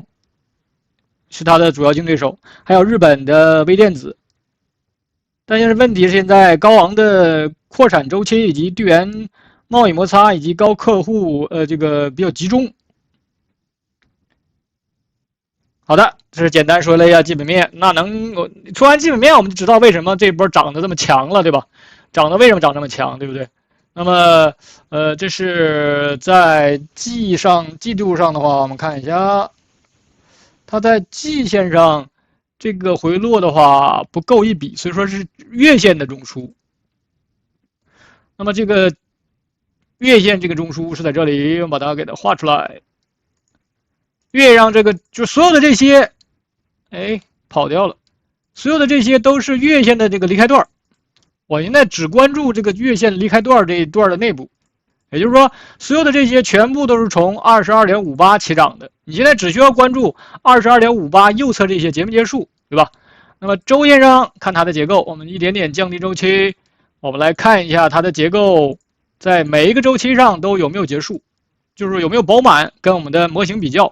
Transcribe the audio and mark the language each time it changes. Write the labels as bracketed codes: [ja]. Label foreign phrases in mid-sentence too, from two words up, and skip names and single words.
[zh] 是它的主要競爭對手，還有日本的微電子。但是問題是，現在高昂的擴產周期以及地緣貿易摩擦以及高客戶這個比較集中。好的，這是簡單說了一下基本面。那說完基本面，我們就知道為什麼這波漲得這麼強了，對吧？為什麼漲這麼強，對不对？那麼這是在季度上的話，我們看一下。它在季線上這個回落的話不夠一筆，所以說是月線的中樞。那麼這個月線這個中樞是在這裡，我們把它給它畫出來。月讓這個就所有的這些，跑掉了，所有的這些都是月線的這個離開段。我現在只關注這個月線離開段這一段的內部。也就是說，所有的這些全部都是從 22.58 起漲的。你現在只需要關注 22.58 右側這些結沒結束，對吧？那麼周線上看它的結構，我們一點點降低周期，我們來看一下它的結構，在每一個周期上都有沒有結束，就是有沒有飽滿，跟我們的模型比較。